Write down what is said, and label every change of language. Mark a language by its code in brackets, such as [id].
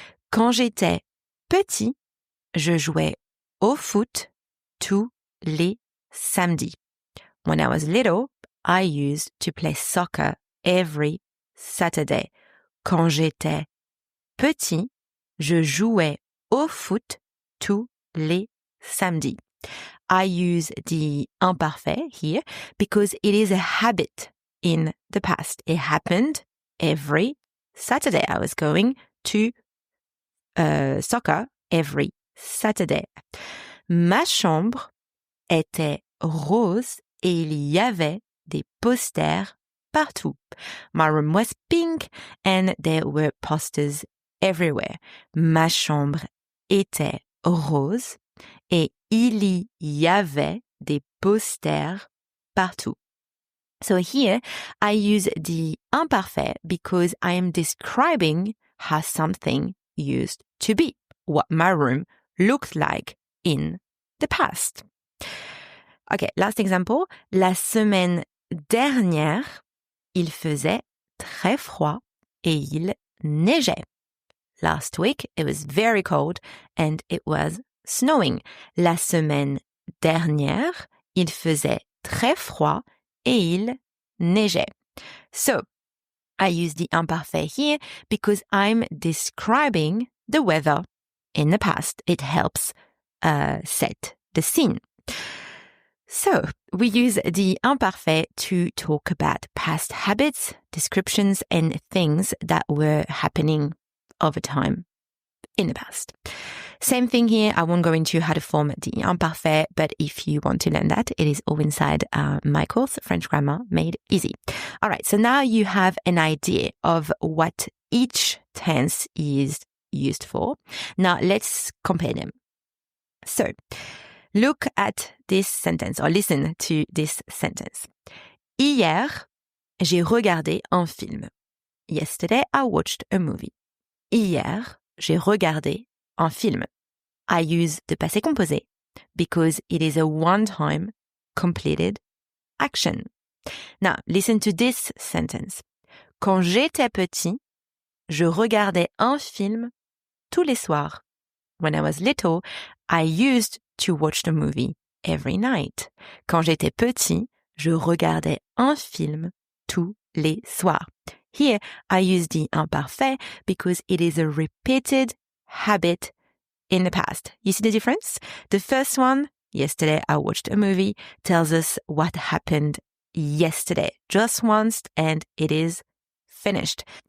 [fr] Quand j'étais petit, je jouais au foot tous les samedis. [en] When I was little, I used to play soccer every Saturday. [fr] Quand j'étais petit, je jouais au foot tous les samedis. [en] I use the imparfait here because it is a habit in the past. It happened every Saturday. I was going to soccer every Saturday. [fr] Ma chambre était rose et il y avait des posters partout. [en] My room was pink and there were posters everywhere. [fr] Ma chambre était rose et il y avait des posters partout. [en] So here I use the imparfait because I am describing how something used to be, what my room looked like in the past. Okay, last example. [fr] La semaine dernière, il faisait très froid et il neigeait. [en] Last week, it was very cold and it was snowing. [fr] La semaine dernière, il faisait très froid et il neigeait. [en] So, I use the imparfait here because I'm describing the weather in the past. It helps set the scene. So, we use the imparfait to talk about past habits, descriptions, and things that were happening over time in the past. Same thing here. I won't go into how to form the imparfait, but if you want to learn that, it is all inside my course, French Grammar Made Easy. All right. So now you have an idea of what each tense is used for. Now let's compare them. So, look at this sentence or listen to this sentence. [fr] Hier, j'ai regardé un film. [en] Yesterday, I watched a movie. [fr] Hier, j'ai regardé un film. [en] I use the passé composé because it is a one-time completed action. Now, listen to this sentence. [fr] Quand j'étais petit, je regardais un film tous les soirs. [en] When I was little, I used to watch the movie every night. [fr] Quand j'étais petit, je regardais un film tous les soirs. [en] Here, I use the imparfait because it is a repeated habit in the past. You see the difference? The first one, yesterday I watched a movie, tells us what happened yesterday, just once, and it is finished.